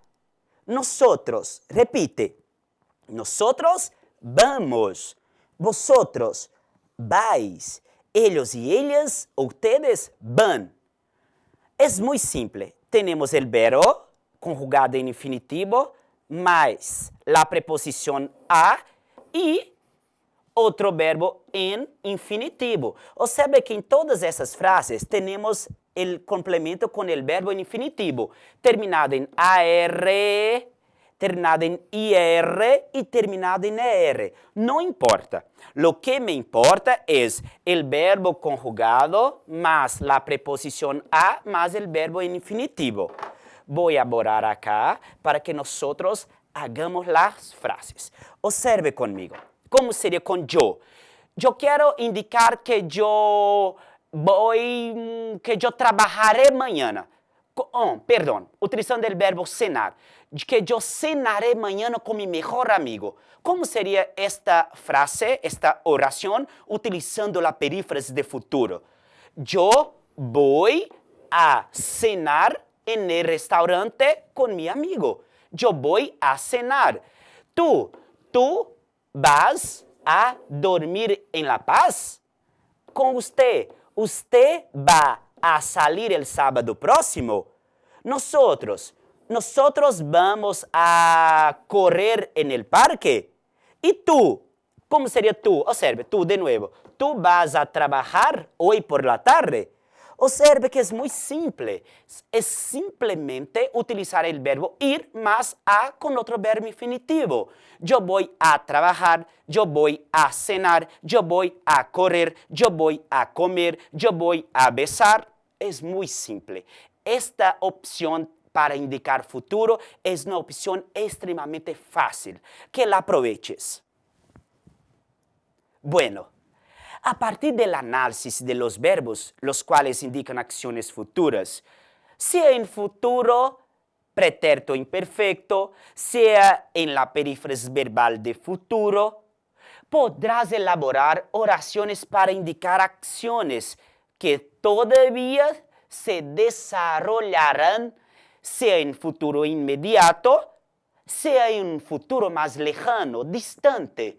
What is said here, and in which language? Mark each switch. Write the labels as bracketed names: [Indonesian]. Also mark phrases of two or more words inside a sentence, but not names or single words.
[Spanish] Nosotros, repite. Nosotros vamos. Vosotros vais. Ellos y ellas, ustedes van. Es muy simple. Tenemos el verbo conjugado en infinitivo más la preposición a y [Portuguese] outro verbo em infinitivo. Observe que em todas essas frases temos o complemento com o verbo em infinitivo, terminado em AR, terminado em IR e terminado em ER. Não importa. [Spanish] Lo que me importa [Portuguese] é o verbo conjugado mais a preposição a mais o verbo em infinitivo. Vou a [Spanish] borrar acá [Portuguese] para que nós hagamos as frases. Observe comigo. Como seria com yo? Yo quero indicar que yo trabalharé mañana. Perdão, utilizando o verbo cenar. [Spanish] Que yo cenaré mañana com mi mejor amigo. [Portuguese] Como seria esta frase, esta oração, utilizando a perífrase de futuro? [Spanish] Yo voy a cenar en el restaurante con mi amigo. Yo voy a cenar. Tú vas a dormir en La Paz? Com usted va a salir el sábado próximo? Nosotros vamos a correr en el parque? ¿Y tú? ¿Cómo sería tú? Observe, tú de nuevo. ¿Tú vas a trabajar hoy por la tarde? [Portuguese] Observe que é muito simples. É simplesmente utilizar o verbo ir mais a com outro verbo infinitivo. Eu vou a trabalhar, eu vou a cenar, eu vou a correr, eu vou a comer, eu vou a besar. É muito simples. Esta opção para indicar futuro é uma opção extremamente fácil. [Spanish] Que la aproveches. Bueno. A partir del análisis de los verbos, los cuales indican acciones futuras, sea en futuro pretérito imperfecto, sea en la perífrase verbal de futuro, podrás elaborar oraciones para indicar acciones que todavía se desarrollarán, sea en futuro inmediato, sea en un futuro más lejano, distante.